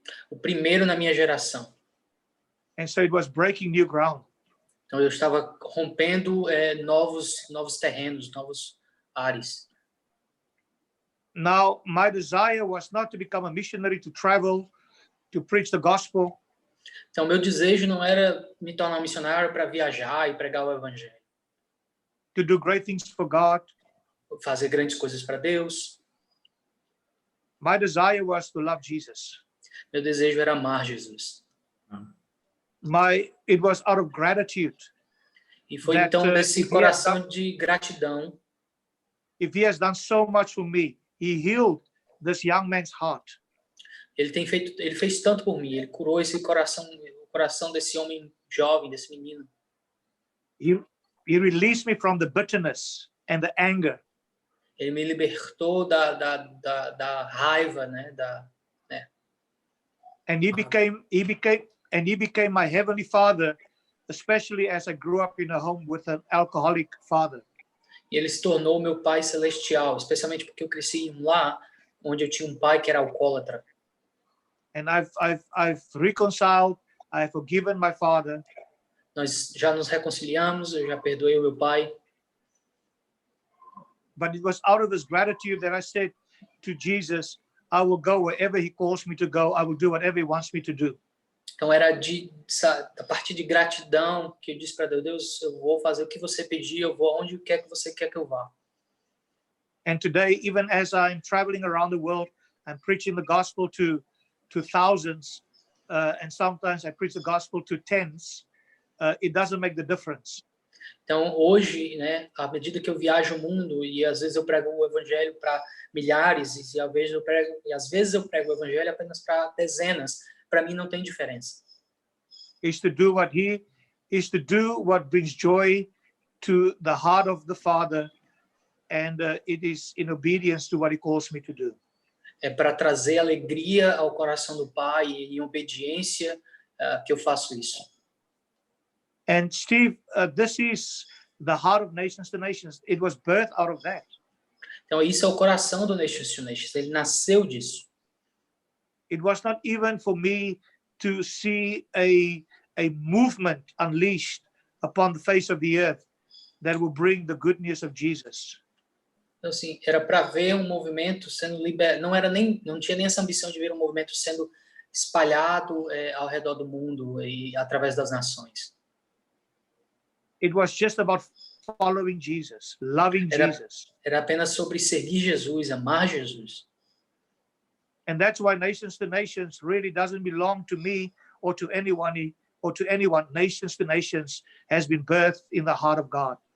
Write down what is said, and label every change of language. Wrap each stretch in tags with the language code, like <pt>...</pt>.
<pt>O primeiro na minha geração.</pt> <en>And so it was breaking new ground.</en> <pt>Então eu estava rompendo novos terrenos, novos ares.</pt> <en>Now, my desire was not to become a missionary, to travel, to preach the gospel.</en> <pt>Então meu desejo não era me tornar um missionário para viajar e pregar o evangelho.</pt> <en>To do great things for God.</en> <pt>Fazer grandes coisas para Deus.</pt> <en>My desire was to love Jesus.</en> <pt>Meu desejo era amar Jesus.</pt> <en>It was out of gratitude.</en> <pt>E foi então desse coração de gratidão.</pt> <en>If he has done so much for me, he healed this young man's heart.</en> <pt>Ele fez tanto por mim, ele curou o coração desse homem jovem, desse menino.</pt> <en>He released me from the bitterness and the anger.</en> <pt>Ele me libertou da raiva, né,</pt> <en>And he became my heavenly father, especially as I grew up in a home with an alcoholic father.</en> <pt>E ele se tornou meu pai celestial, especialmente porque eu cresci em um lar onde eu tinha um pai que era alcoólatra.</pt> <en>And I've reconciled, I've forgiven my father.</en> <pt>Nós já nos reconciliamos, eu já perdoei o meu pai.</pt> <en>But it was out of this gratitude that I said to Jesus, I will go wherever he calls me to go. I will do whatever he wants me to do.</en> <pt>Então era a partir de gratidão que eu disse para Deus, eu vou fazer o que você pedir, eu vou onde quer que você quer que eu vá.</pt> <en>And today, even as I'm traveling around the world, I'm preaching the gospel to thousands, and sometimes I preach the gospel to tens. It doesn't make the difference.</en> <pt>Então hoje, né, à medida que eu viajo o mundo e às vezes eu prego o evangelho para milhares e às vezes eu prego o evangelho apenas para dezenas, para mim não tem diferença.</pt> <en>Is to do what brings joy to the heart of the Father, and it is in obedience to what he calls me to do.</en> <pt>É para trazer alegria ao coração do Pai e em obediência que eu faço isso.</pt> <en>And Steve, this is the heart of Nations to Nations. It was birthed out of that.</en> <pt>Então isso é o coração do Nations to Nations. Ele nasceu disso.</pt> <en>It was not even for me to see a movement unleashed upon the face of the earth that will bring the good news of Jesus.</en> <pt>Então assim, era para ver um movimento sendo liberado. Não tinha nem essa ambição de ver um movimento sendo espalhado ao redor do mundo e através das nações.</pt> <en>It was just about following Jesus, loving Jesus.</en> <pt>Era apenas sobre seguir Jesus, amar Jesus.</pt> <en>And that's why Nations to Nations really doesn't belong to me or to anyone. Nations to Nations has been birthed in the heart of God.</en>